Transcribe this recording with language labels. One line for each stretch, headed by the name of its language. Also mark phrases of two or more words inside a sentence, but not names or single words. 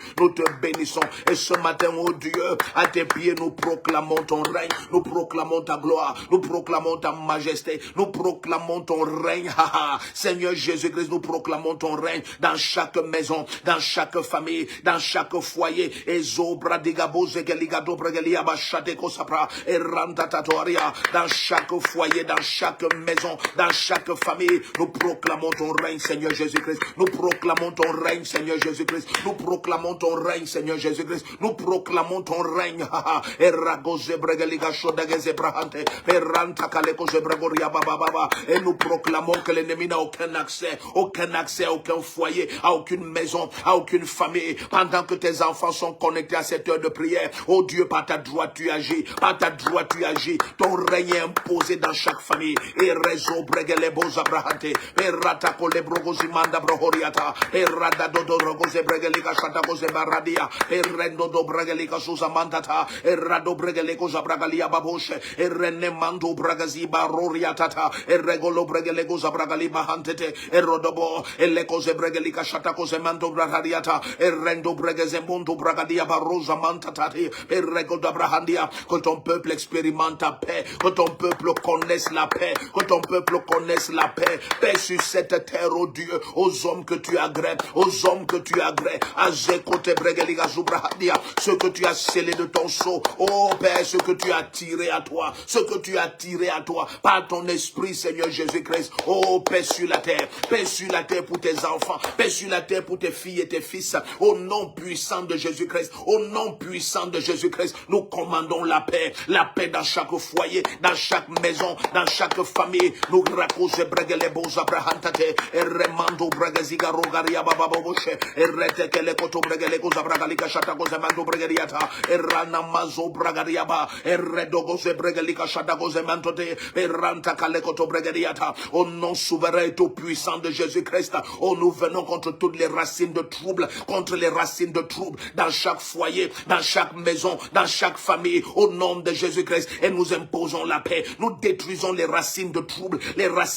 French: Nous te bénissons. Et ce matin, oh Dieu, à tes pieds, nous proclamons ton règne, nous proclamons ta gloire, nous proclamons ta majesté, nous proclamons ton règne. Seigneur Jésus-Christ, nous proclamons ton règne dans chaque maison, dans chaque famille, dans chaque foyer. Et zobra digaboze geligado bregelia bachate kosapra et rantatatoria, dans chaque foyer, dans chaque maison, dans chaque famille, nous proclamons ton règne, Seigneur Jésus-Christ. Nous proclamons ton règne, Seigneur Jésus-Christ. Nous proclamons ton règne, Seigneur Jésus-Christ. Nous proclamons ton règne. Et nous proclamons que l'ennemi n'a aucun accès, à aucun foyer, à aucune maison, à aucune famille. Pendant que tes enfants sont connectés à cette heure de prière, oh Dieu, par ta droite tu agis, par ta droite tu agis. Ton règne est imposé dans chaque famille. Et réseau bregele boza brahante, et rata kole brogozi manda brohoriata, et rada dodo rogoze bregelika shata goze baradia, et rendo do bregelika suza mandata, et rado bregeleko zabragalia baboshe, et rene mando bragazi baroriatata, et regolo bregeleko zabragali bahantete, et rodobo, et lekoze bregelika shata goze mando brahadiata, et rendo bregeze mondo bragadia barosa mantatati, et regoda brahandia. Que ton peuple expérimente la paix, que ton peuple connaisse la paix, que ton peuple connaisse la paix. Paix sur cette terre, oh Dieu, aux hommes que tu agrées, aux hommes que tu agrées, à Zekote Bregeliga Zubrahadia, ce que tu as scellé de ton sceau, oh Père, ce que tu as tiré à toi, ce que tu as tiré à toi, par ton esprit, Seigneur Jésus-Christ, oh paix sur la terre pour tes enfants, paix sur la terre pour tes filles et tes fils, au nom puissant de Jésus-Christ, au nom puissant de Jésus-Christ, nous commandons la paix dans chaque foyer, dans chaque maison, dans chaque famille, nous rakose bregele boza brahantate, et remando bregeziga rogaria bababoshe, et retekele koto bregele koza bragalika shata koza mando bregeriata, et rana mazo bragariaba, et redogose bregelika shata koza mantote, et ranta kale koto bregeriata, au nom souverain et tout puissant de Jésus-Christ, oh nous venons contre toutes les racines de trouble, dans chaque foyer, dans chaque maison, dans chaque famille, au nom de Jésus-Christ, et nous imposons la paix, nous détruisons les racines de trouble, les